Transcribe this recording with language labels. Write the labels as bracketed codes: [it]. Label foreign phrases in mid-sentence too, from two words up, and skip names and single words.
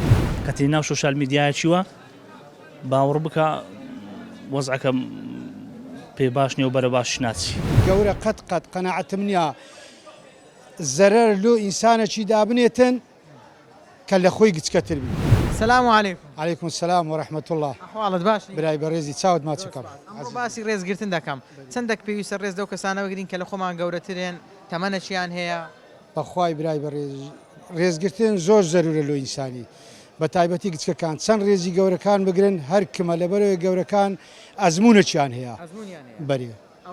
[ckb] کەتی ناو سوۆسیال میدیایە چیوە باوەڕ بکە وەزعەکە پێ باش نیە و بەرە باش ناچی گەورە قەت قەناعەتم نییە زەرەر لۆ ئینسانێکی دابنێتن کە لە خۆی گچکەتر بی. [ar] سلام علیکم. علیکم السلام ورحمة الله. [ckb] ئەحواڵت باش برای بەڕێزی چاوت ماچەکەم ئەمڕۆ باسی ڕێزگرتن دەکەم چەندێک پێویستە ڕێز دەو کەسانە بگرین کە لە خۆمان گەورەترێن تەمەنەچیان هەیە بەخوای برای بەڕێز ڕێزگرتن زۆر زەرورە لۆ ئینسانی بە تایبەتی گچکەکان چەند ڕێزی گەورەکان بگرن هەر کمە لەبەرەوەی گەورەکان ئەزمونەچیان هەیە بەرێ